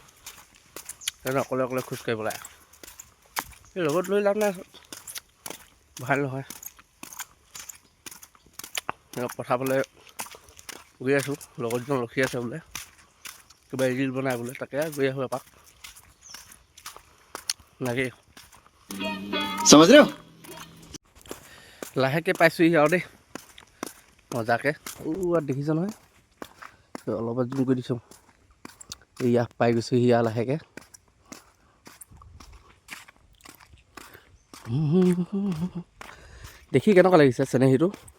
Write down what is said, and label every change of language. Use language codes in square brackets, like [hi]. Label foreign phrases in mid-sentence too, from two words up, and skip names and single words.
[as] সেইকাৰণে অকলে অকলে খোজকাঢ়িব লাগে। এই লগত লৈ লাভ নাই ভাল নহয়। পথাৰ ফালে গৈ আছোঁ। লগৰজন ৰখি আছে বোলে কিবা ৰিল বনাই বোলে তাকে গৈ আছোঁ এপাক লাগে। [hi] समझ रहे हो? [as] লাহেকৈ পাইছোঁহি আৰু দেই মজাকৈ। দেখিছ নহয় অলপ জুম কৰি দিছোঁ। এয়া পাই গৈছোঁহি আৰু লাহেকৈ। দেখি কেনেকুৱা লাগিছে চেনেহীটো।